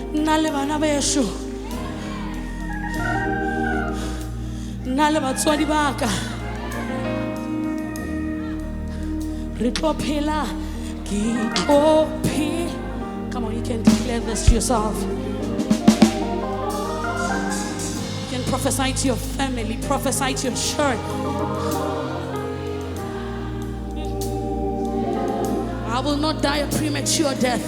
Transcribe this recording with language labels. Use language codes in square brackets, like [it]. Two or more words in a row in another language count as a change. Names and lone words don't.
[tn] nna le bana besho, nna le batswadi ba ka, re tlo phela, ke tlo phela. [en] Come on, you can declare this to yourself. You can prophesy to your family, prophesy to your church. I will not die a premature death.